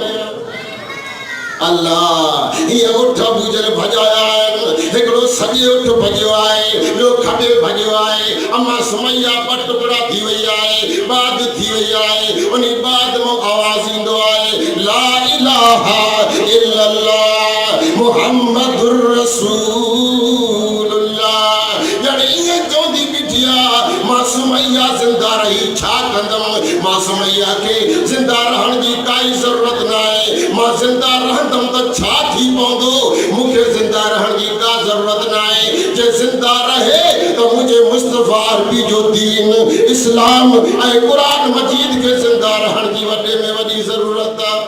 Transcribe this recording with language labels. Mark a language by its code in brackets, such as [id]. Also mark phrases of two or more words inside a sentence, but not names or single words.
[sd] अल्लाह ये उठ अबू जहल भॼाया आहिनि हिकिड़ो सॼे उठ भॼियो आहे ॿियो खॿे भॼियो आहे अम्मा सुमैया ॿ टुकड़ा थी वई आहे बाद थी वई आहे उन बाद मां आवाज़ ईंदो आहे [ar] لا إله إلا الله محمد رسول الله [sd] ॼण ईअं चवंदी बीठी आहे मां सुमैया ज़िंदा रही छा कंदमि मां सुमैया खे ज़िंदा रहण जी काई ज़रूरत न आहे मां ज़िंदा रहंदमि त छा थी पवंदो मूंखे ज़िंदा रहण जी का ज़रूरत न आहे जे ज़िंदा रहे त मुंहिंजे मुस्तफा अरबी जो दीन इस्लाम ऐं क़ुरान मजीद खे ज़िंदा रहण जी वॾे में वॾी ज़रूरत आहे।